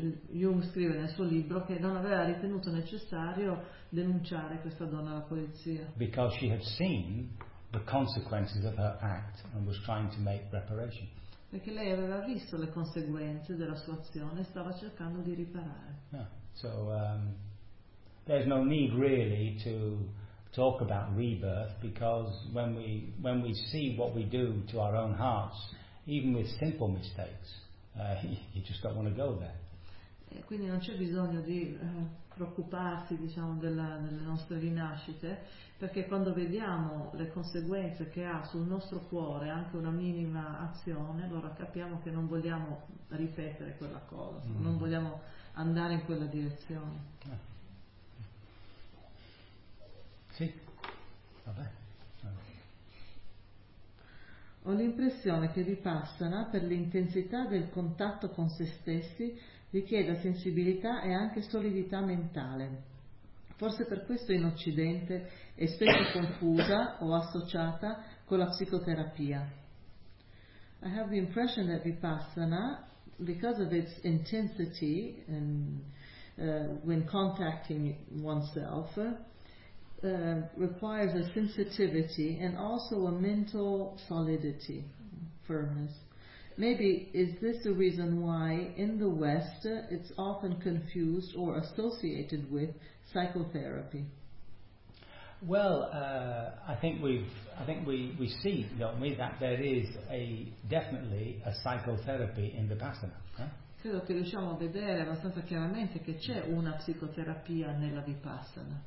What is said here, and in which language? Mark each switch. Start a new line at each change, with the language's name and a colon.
Italian: Jung scrive nel suo libro che non aveva ritenuto necessario denunciare questa donna alla polizia.
English: Because she had seen the consequences of her act and was trying to make reparation.
Italian: Perché lei aveva visto le conseguenze della sua azione e stava cercando di riparare.
English: Yeah. So there's no need really to talk about rebirth, because when we see what we do to our own hearts, even with simple mistakes, you just don't want to go there.
Italian: E quindi non c'è bisogno di preoccuparsi, diciamo, delle nostre rinascite, perché quando vediamo le conseguenze che ha sul nostro cuore anche una minima azione, allora capiamo che non vogliamo ripetere quella cosa. Mm. Non vogliamo andare in quella direzione. Sì. Vabbè. Ho l'impressione che Vipassana, per l'intensità del contatto con se stessi, richieda sensibilità e anche solidità mentale. Forse per questo in Occidente è spesso confusa o associata con la psicoterapia.
English: I have the impression that Vipassana, because of its intensity and when contacting oneself, requires a sensitivity and also a mental solidity, firmness. Maybe is this the reason why in the West it's often confused or associated with psychotherapy? Well, I think we see, don't we, that there is definitely a psychotherapy in Vipassana.
Italian: Credo che riusciamo a vedere abbastanza chiaramente che c'è una psicoterapia nella Vipassana.